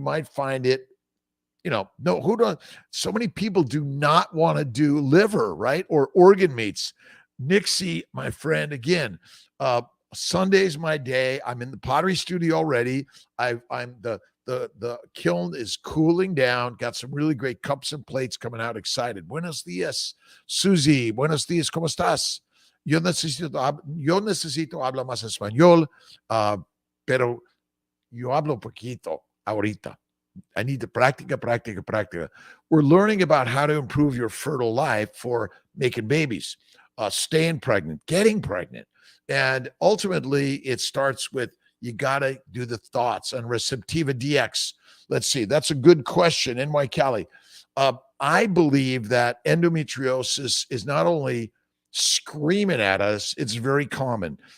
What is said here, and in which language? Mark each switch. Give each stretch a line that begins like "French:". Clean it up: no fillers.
English: You might find it, so many people do not want to do liver, right? Or organ meats. Nixie, my friend, again, Sunday's my day. I'm in the pottery studio already. The kiln is cooling down. Got some really great cups and plates coming out. Excited.
Spanish: Buenos dias, Susie. Buenos dias. ¿Cómo estás? Yo necesito hablar más español, pero yo hablo poquito ahorita.
English: I need to practica. We're learning about how to improve your fertile life for making babies, staying pregnant, getting pregnant. And ultimately, it starts with you got to do the thoughts on Receptiva DX. Let's see. That's a good question. NY Cali. I believe that endometriosis is not only screaming at us, it's very common.